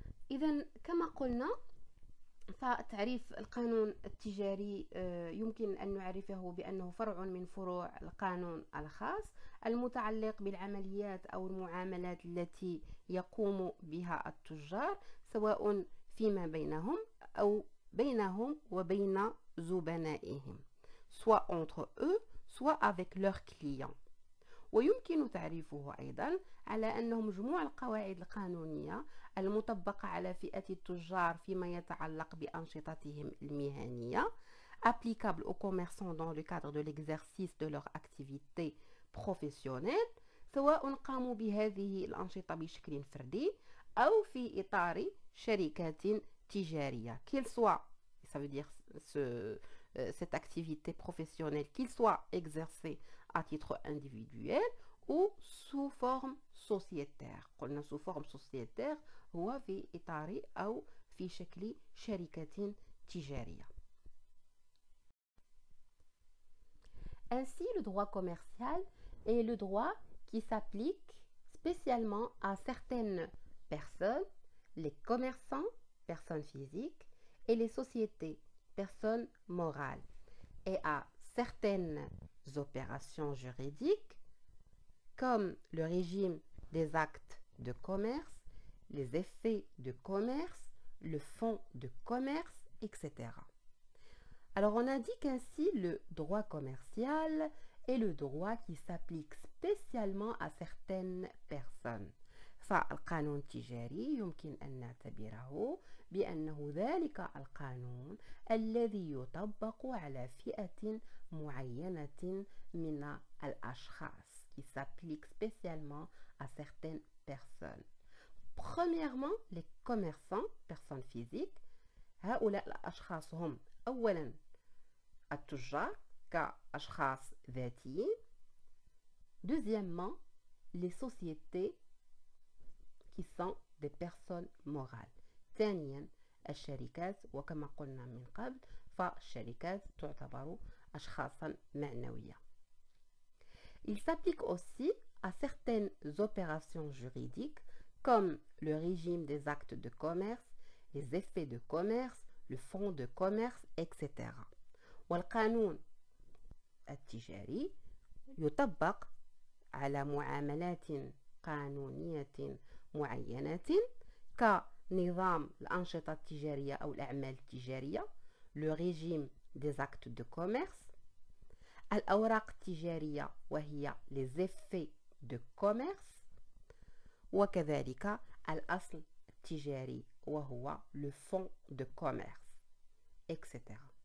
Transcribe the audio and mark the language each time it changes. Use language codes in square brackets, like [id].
[ar] إذا كما قلنا فتعريف القانون التجاري يمكن أن نعرفه بأنه فرع من فروع القانون الخاص المتعلق بالعمليات أو المعاملات التي يقوم بها التجار سواء فيما بينهم أو بينهم وبين زبنائهم [fr] soit entre eux soit avec leurs clients. [ar] ويمكن تعريفه أيضا على أنه مجموع القواعد القانونية المطبقة على فئة التجار فيما يتعلق بأنشطتهم المهنية [fr] applicable aux commerçants dans le cadre de l'exercice de leur activité professionnelle [ar] سواء قاموا بهذه الأنشطة بشكل فردي أو في إطار شركات تجارية [fr] qu'il soit, ça veut dire cette activité professionnelle qu'il soit exercée à titre individuel ou sous forme sociétaire. [ar] قلنا [fr] sous forme sociétaire [ar] هو في إطار أو في شكل شركة تجارية. [fr] Ainsi, le droit commercial est le droit qui s'applique spécialement à certaines personnes, les commerçants, personnes physiques, et les sociétés, personnes morales, et à certaines opérations juridiques comme le régime des actes de commerce, les effets de commerce, le fonds de commerce, etc. Alors on indique ainsi le droit commercial est le droit qui s'applique spécialement à certaines personnes. [ar] فالقانون التجاري يمكن أن نعتبره بأنه ذلك القانون الذي يطبق على فئة معينة من الأشخاص [fr] qui s'applique spécialement à certaines personnes. Premièrement, les commerçants, personnes physiques. [ar] هؤلاء الأشخاص هم أولا التجار كأشخاص ذاتيين. [fr] Deuxièmement, les sociétés qui sont des personnes morales. [ar] ثانيا الشركات، وكما قلنا من قبل فالشركات تعتبر أشخاصا معنوية. [fr] Il s'applique aussi à certaines opérations juridiques comme le régime des actes de commerce, les effets de commerce, le fonds de commerce, etc. [ar] والقانون التجاري يطبق على معاملات قانونية معينة كنظام الأنشطة التجارية أو الأعمال التجارية، [fr] le régime des actes de commerce، [ar] الأوراق التجارية وهي [fr] les effets de commerce، [ar] وكذلك الأصل التجاري وهو [fr] le fonds de commerce، [ar] etc.